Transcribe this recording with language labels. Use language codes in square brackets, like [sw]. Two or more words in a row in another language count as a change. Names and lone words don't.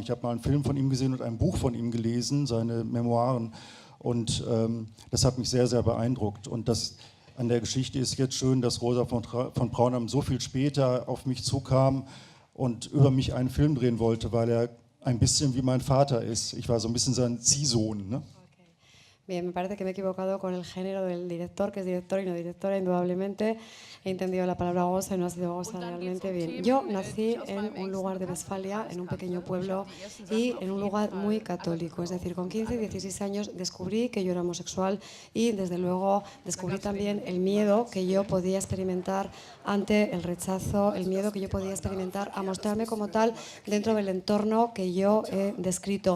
[de] Ich habe mal einen Film von ihm gesehen und ein Buch von ihm gelesen, seine Memoiren. Und das hat mich sehr, sehr beeindruckt. Und das an der Geschichte ist jetzt schön, dass Rosa von Braunheim so viel später auf mich zukam und über mich einen Film drehen wollte, weil er ein bisschen wie mein Vater ist. Ich war so ein bisschen sein Ziehsohn, ne? [es] Bien, me parece que me he equivocado con el género del director, que es director y no directora, indudablemente. He entendido la palabra goza y no ha sido goza realmente bien. Yo nací en un lugar de Westfalia, en un pequeño pueblo y en un lugar muy católico. Es decir, con 15 y 16 años descubrí que yo era homosexual y desde luego descubrí también el miedo que yo podía experimentar ante el rechazo, el miedo que yo podía experimentar a mostrarme como tal dentro del entorno que yo he descrito.